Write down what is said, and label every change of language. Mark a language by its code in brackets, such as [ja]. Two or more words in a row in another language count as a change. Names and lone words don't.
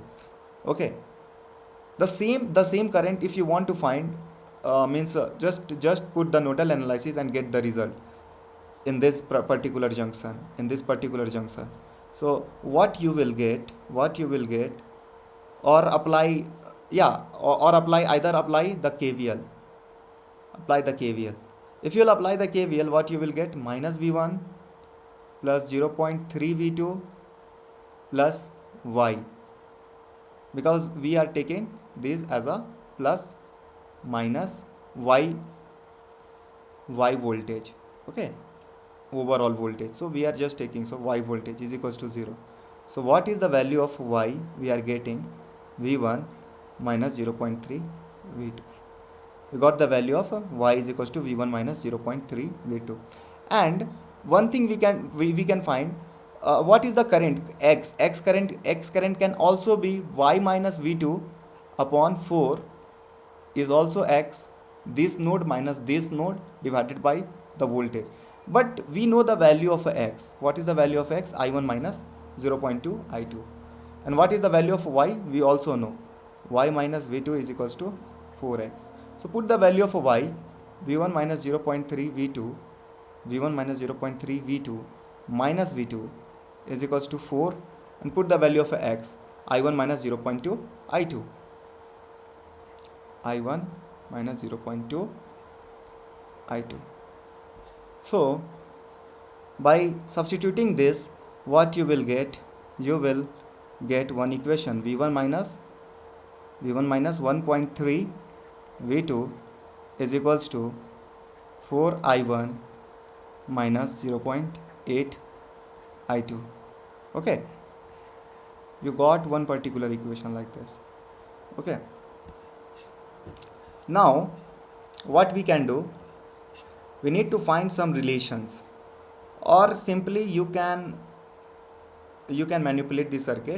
[en] Okay, the same current, if you want to find, just put the nodal analysis and get the result in this particular junction, So what you will get, or apply, or either apply the KVL. If you will apply the KVL, what you will get? Minus v1 plus 0.3 v2 plus y, because we are taking this as a plus minus y voltage, okay, overall voltage. So we are just taking, so y voltage is equals to 0. So what is the value of y? We are getting v1 minus 0.3 v2. We got the value of y is equals to v1 minus 0.3 v2. And one thing we can find, what is the current? X current can also be y minus v2 upon 4 is also x, this node minus this node divided by the voltage. But we know the value of x. What is the value of x? I1 minus 0.2 I2. And what is the value of y? We also know. Y minus v2 is equals to 4x. So put the value of y, v1 minus 0.3 v2, minus v2 is equals to 4, and put the value of x, I1 minus 0.2 I2. I1 minus 0.2 I2. So by substituting this, what you will get? You will get one equation, v1 minus 1.3 v2 is equals to 4 I1 minus 0.8 I2. Okay, you got one particular equation like this. Okay, now what we can do, we need to find some relations, or simply you can manipulate the circuit.